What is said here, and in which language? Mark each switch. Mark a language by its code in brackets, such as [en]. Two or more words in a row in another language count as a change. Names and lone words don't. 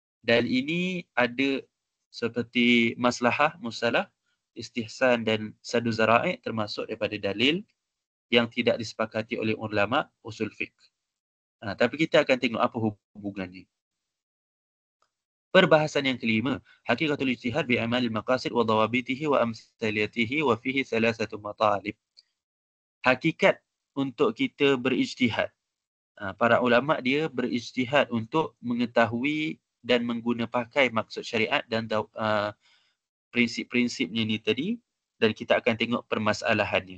[ms] Dan ini ada seperti maslahah, musalah, istihsan dan sadu zara'i termasuk daripada dalil yang tidak disepakati oleh ulama usul fiqh. Tapi kita akan tengok apa hubungannya. Perbahasan yang kelima, [ar] حقيقة الاجتهاد بإعمال المقاصد وضوابطه وأمثلته وفيه ثلاثة مطالب. [ms] Hakikat untuk kita berijtihad. Para ulama dia berijtihad untuk mengetahui dan mengguna pakai maksud syariat dan prinsip-prinsipnya ni tadi, dan kita akan tengok permasalahannya.